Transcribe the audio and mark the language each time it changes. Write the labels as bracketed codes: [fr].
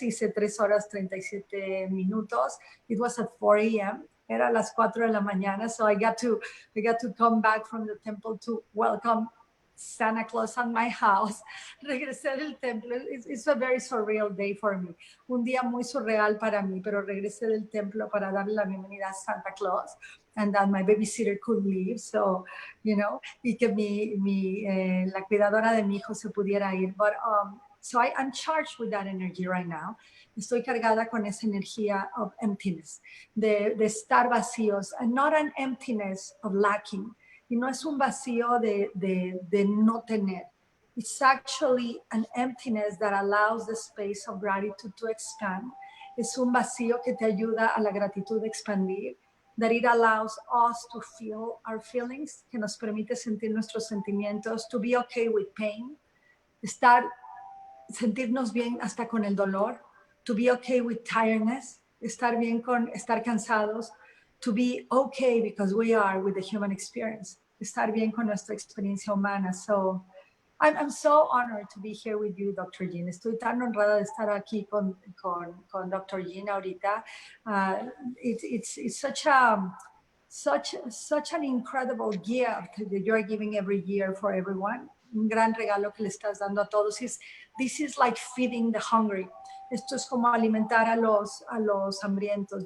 [es] Hice 3 horas 37 minutos. [en] It was at 4 a.m. [es] Era las 4 de la mañana. [en] So I got to come back from the temple to welcome Santa Claus at my house. [es] Regresé del templo. [en] It's a very surreal day for me. [es] Un día muy surreal para mí, pero regresé del templo para darle la bienvenida a Santa Claus. [en] And that my babysitter could leave, so, you know, [es] y que la cuidadora de mi hijo se pudiera ir. [en] But, so I'm charged with that energy right now. [es] Estoy cargada con esa energía [en] of emptiness, [es] de estar vacíos, [en] and not an emptiness of lacking. [es] Y no es un vacío de no tener. [en] It's actually an emptiness that allows the space of gratitude to expand. [es] Es un vacío que te ayuda a la gratitud a expandir. [en] That it allows us to feel our feelings, [es] que nos permite sentir nuestros sentimientos, [en] to be okay with pain, [es] sentirnos bien hasta con el dolor, [en] to be okay with tiredness, [es] estar bien con estar cansados, [en] to be okay because we are with the human experience, [es] estar bien con nuestra experiencia humana. [en] So I'm so honored to be here with you, Dr. Jeanne. [es] Estoy tan honrada de estar aquí con Dr. Jeanne ahorita. [en] It's such an incredible gift that you're giving every year for everyone. [es] Un gran regalo que le estás dando a todos. [en] This is like feeding the hungry. [es] Esto es como alimentar a los hambrientos.